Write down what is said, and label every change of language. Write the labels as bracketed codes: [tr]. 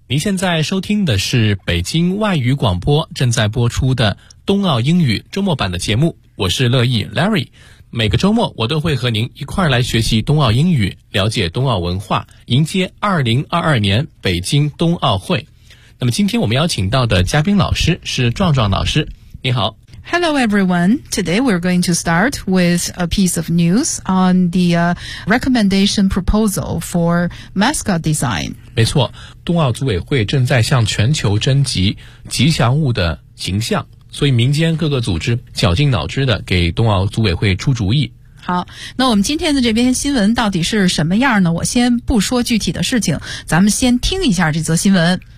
[zh] 您现在收听的是北京外语广播正在播出的冬奥英语周末版的节目，我是乐意 Larry。每个周末我都会和您一块来学习冬奥英语，了解冬奥文化，迎接2022年北京冬奥会。那么今天我们邀请到的嘉宾老师是壮壮老师，你好。 [en] Hello everyone, today we're going to start with a piece of news on the recommendation proposal for mascot design. [zh] 没错，冬奥组委会正在向全球征集吉祥物的形象，所以民间各个组织绞尽脑汁的给冬奥组委会出主意。好，那我们今天的这篇新闻到底是什么样呢？我先不说具体的事情，咱们先听一下这则新闻。